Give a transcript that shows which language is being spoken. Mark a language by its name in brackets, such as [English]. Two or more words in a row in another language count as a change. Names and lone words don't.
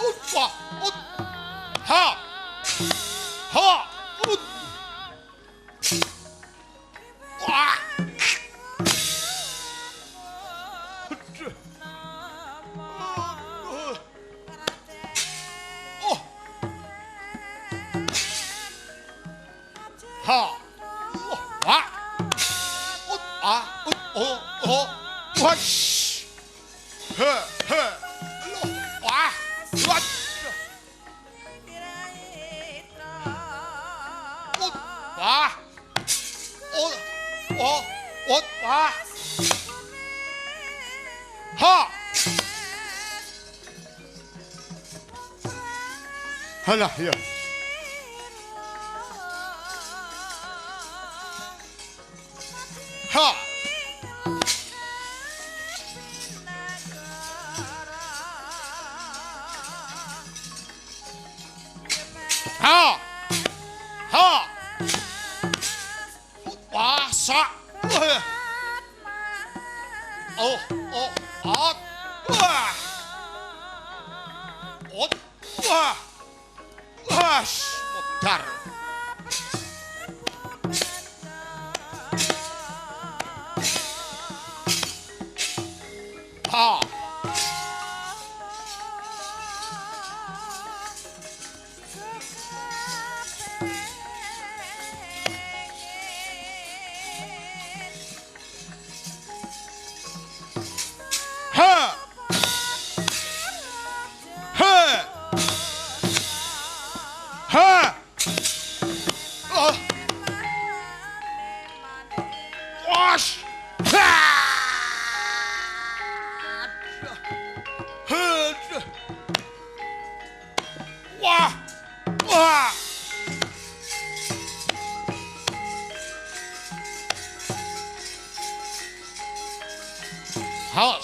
[English] Wah, ha, ha, wah. Ha, wah, what? He, wah, what? Wah, wah, ha. [Javanese] Halah ya. Ha. Ha. Ha. Wah, sak. Oh, wah. Wah. Wah, modar. Ha. Ha. Ha. Ha. Oh. Wash. Ha. Wah. Wah. Halt.